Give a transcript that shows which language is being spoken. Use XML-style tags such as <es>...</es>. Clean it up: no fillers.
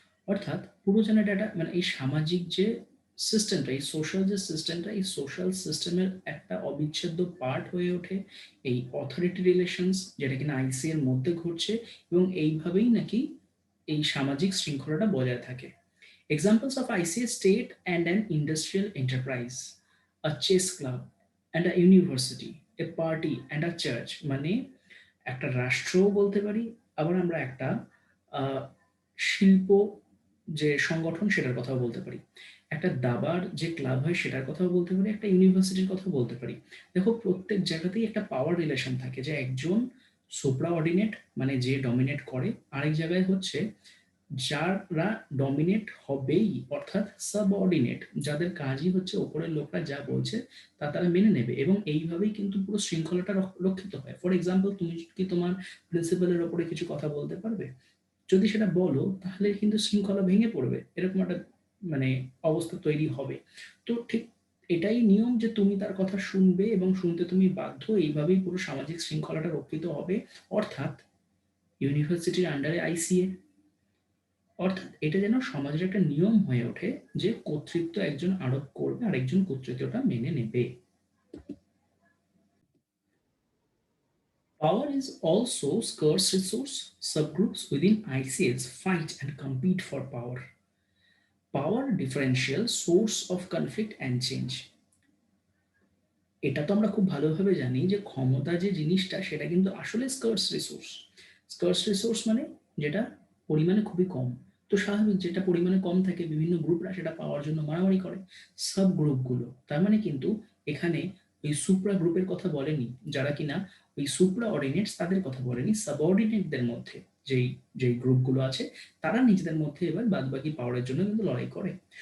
<bn>অর্থাৎ পুরো যেন এটা মানে এই সামাজিক যে সিস্টেমটা, এই সোশ্যাল যে সিস্টেমটা, এই সোশ্যাল সিস্টেমের একটা অবিচ্ছেদ্য পার্ট হয়ে ওঠে এই অথরিটি রিলেশনস, যেটা কিনা আইসি এর মধ্যে ঘটছে, এবং এইভাবেই নাকি এই সামাজিক শৃঙ্খলাটা বজায় থাকে।</bn> <en>Examples of ICA: state and an industrial enterprise, a chess club and a university, a party and a church।</en> <bn>মানে একটা রাষ্ট্রও বলতে পারি, আবার আমরা একটা শিল্প যে সংগঠন সেটার কথাও বলতে পারি, একটা দাবার যে ক্লাব হয় সেটার কথাও বলতে পারি, একটা ইউনিভার্সিটির কথাও বলতে পারি। দেখো প্রত্যেক জায়গাতেই একটা পাওয়ার রিলেশন থাকে, যে একজন সুপ্রা অর্ডিনেট মানে যে ডমিনেট করে, আরেক জায়গায় হচ্ছে যারা ডমিনেট হবেই, অর্থাৎ সাবঅর্ডিনেট, যাদের কাজই হচ্ছে ওপরের লোকরা যা বলছে তা তারা মেনে নেবে, এবং এইভাবেই কিন্তু পুরো শৃঙ্খলাটা রক্ষিত হয়। ফর এক্সাম্পল, তুমি কি তোমার প্রিন্সিপালের ওপরে কিছু কথা বলতে পারবে? যদি সেটা বলো তাহলে কিন্তু শৃঙ্খলা ভেঙে পড়বে, এরকম একটা মানে অবস্থা তৈরি হবে। তো ঠিক এটাই নিয়ম, যে তুমি তার কথা শুনবে এবং শুনতে তুমি বাধ্য, এইভাবেই পুরো সামাজিক শৃঙ্খলাটা রক্ষিত হবে। অর্থাৎ ইউনিভার্সিটির আন্ডারে আইসিএ, অর্থাৎ এটা যেন সমাজের একটা নিয়ম হয়ে ওঠে যে কর্তৃত্ব একজন আরোপ করবে আর একজন কর্তৃত্বটা মেনে নেবে।</bn> <en>Power is also scarce resource. Subgroups within ICS fight and compete for power. Power differential, source of conflict and change.</en> <bn>এটা তো আমরা খুব ভালোভাবে জানি যে ক্ষমতা যে জিনিসটা সেটা কিন্তু আসলে স্কার্স রিসোর্স। স্কার্স রিসোর্স মানে যেটা পরিমাণে খুবই কম। তো স্বাভাবিক, যেটা পরিমাণে কম থাকে বিভিন্ন গ্রুপরা সেটা পাওয়ার জন্য মারামারি করে। সাব গ্রুপগুলো, তার মানে কিন্তু এখানে ওই সুপ্রা গ্রুপের কথা বলেনি, যারা কিনা ওই সুপ্রা অর্ডিনেটস তাদের কথা বলেনি, সাবঅর্ডিনেটদের মধ্যে যেই যেই গ্রুপগুলো আছে তারা নিজেদের মধ্যে এবার বাদবাকি পাওয়ারের জন্য কিন্তু লড়াই করে।</bn>